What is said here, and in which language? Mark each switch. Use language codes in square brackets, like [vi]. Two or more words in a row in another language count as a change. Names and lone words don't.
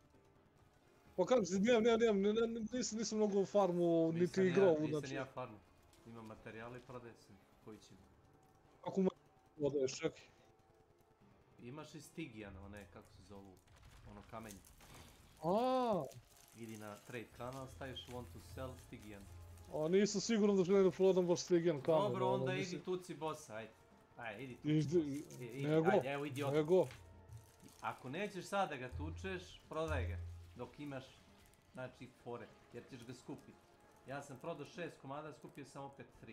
[sr] Pa kako si, nisam mnogo farmu, niti igrao. Nisam ja farmu. Imam materijale i prodaje se, koji će. Kako me prodaješ, čekaj. Imaš i Stygian, one, kako se zovu, ono kamenje. Aaa. Idi na trade kanal, staviš [en] want to sell [sr] Stygian. A nisam siguran da želim da prodam baš Stygian kamen. Dobro, onda idi tuci bossa, ajde. Ajde, idi tuci bossa. Nego, ajde, evo idi odmah. Nego. Ako nećeš sad da ga tučeš, prodaj ga. Dok imaš, znači, fore, jer ćeš ga skupiti. Ja sam prodao 6 komada, skupio sam opet 3.